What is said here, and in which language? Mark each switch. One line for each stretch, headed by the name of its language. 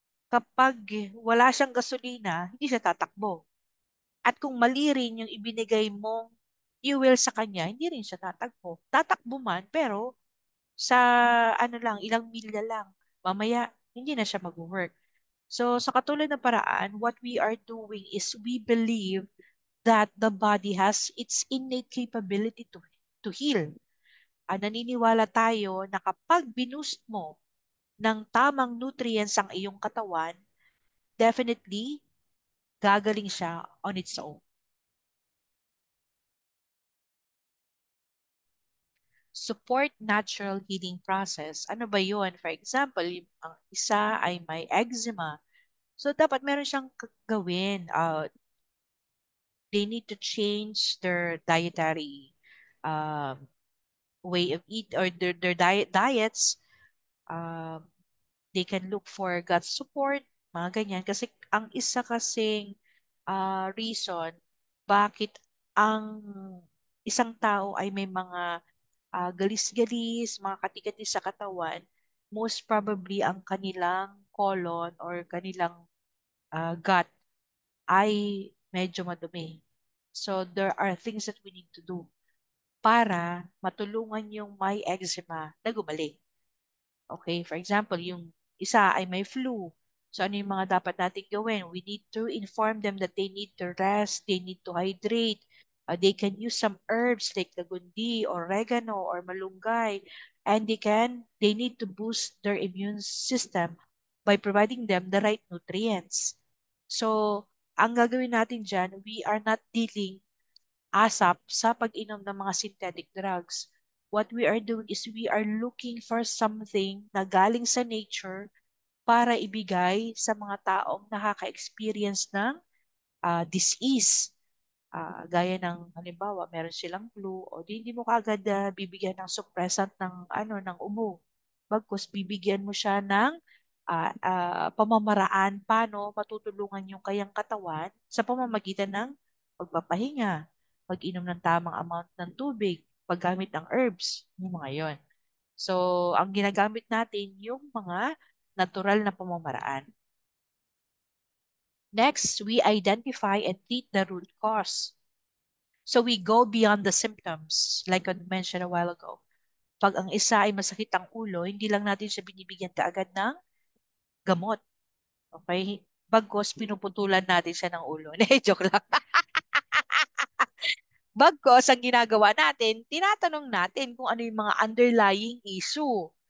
Filipino: kapag wala siyang gasolina, hindi siya tatakbo. At kung mali rin yung ibinigay mong fuel sa kanya, hindi rin siya tatakbo. Tatakbo man, pero sa ano lang, ilang milya lang. Mamaya, hindi na siya mag-work.
English: So,
Filipino: sa katulad ng paraan,
English: what we are doing is we believe that the body has its innate capability to heal.
Filipino: Naniniwala tayo na kapag binoost mo ng tamang nutrients ang iyong katawan, definitely gagaling siya
English: on its own. Support natural healing process.
Filipino: Ano ba yun?
English: For example,
Filipino: ang isa ay may eczema. So, dapat meron siyang gawin.
English: They need to change their dietary um, way of eat or their diets. Um, they can look for gut support,
Filipino: mga ganyan. Kasi ang isa kasing reason bakit ang isang tao ay may mga galis-galis, mga katikati sa katawan,
English: most probably
Filipino: ang kanilang colon or kanilang gut ay medyo madumi.
English: So there are things that we need to do
Filipino: para matulungan yung may eczema na gumaling. Okay,
English: for example,
Filipino: yung isa ay may flu. So ano yung mga dapat natin gawin?
English: We need to inform them that they need to rest, they need to hydrate. They can use some herbs like lagundi, oregano, or malunggay. And they need to boost their immune system by providing them the right nutrients.
Filipino: So, ang gagawin natin dyan,
English: we are not dealing ASAP
Filipino: sa pag-inom ng mga synthetic drugs.
English: What we are doing is we are looking for something
Filipino: na galing sa nature para ibigay sa mga taong nakaka-experience ng disease. Gaya ng halimbawa, meron silang flu o hindi mo kaagad bibigyan ng suppressant ng ng ubo. Bagkus bibigyan mo siya ng pamamaraan paano matutulungan yung kayang katawan sa pamamagitan ng pagpapahinga, pag-inom ng tamang amount ng tubig, paggamit ng herbs, yung mga yon. So, ang ginagamit natin yung mga natural na pamamaraan.
English: Next, we identify and treat the root cause. So we go beyond the symptoms, like I mentioned a while ago.
Filipino: Pag ang isa ay masakit ang ulo, hindi lang natin siya binibigyan kaagad ng gamot. Okay? Bagkos, pinuputulan natin siya ng ulo. Hindi, joke lang. Bagkos, ang ginagawa natin, tinatanong natin kung ano yung mga underlying issue.